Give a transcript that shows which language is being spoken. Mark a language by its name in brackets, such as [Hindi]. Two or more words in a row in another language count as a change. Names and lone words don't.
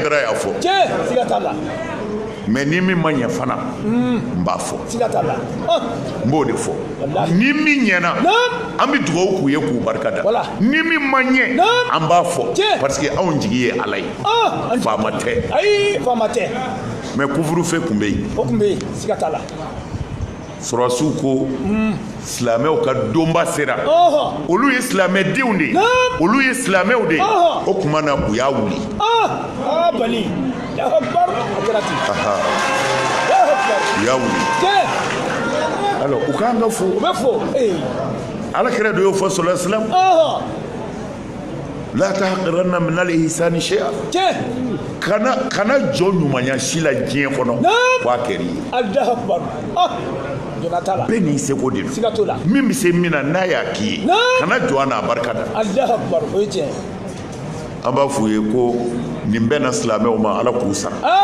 [Bambara] dara y'a fɔ mais ni min ma ɲɛ fana n b'a fɔ n b'o de fɔ ni min ɲɛna an bɛ dugawu k'u ye k'u barika da ni min ma ɲɛ an b'a fɔ [French] parce que [Bambara] anw jigi ye Ala ye faama tɛ [French] mais couvre-feu [Bambara] tun bɛ yen surasiw ko silamɛw ka donba sera olu ye silamɛdenw de ye olu ye silamɛw de ye o tuma na u y'a wuli u y'a wuli alors u k'an ka fo Alakira dɔ y'o fɔ [Arabic] صلى الله عليه وسلم لا تحقرن من الإحسان شيئا [Bambara] kana jɔ ɲumanya si la diɲɛ kɔnɔ k'a kɛr'i ye bɛɛ n'i seko de don min bɛ se min na n'a y'a k'i ye kana jɔ a n'a barika da an b'a f'u ye ko nin bɛɛ na silamɛw ma Ala k'u sara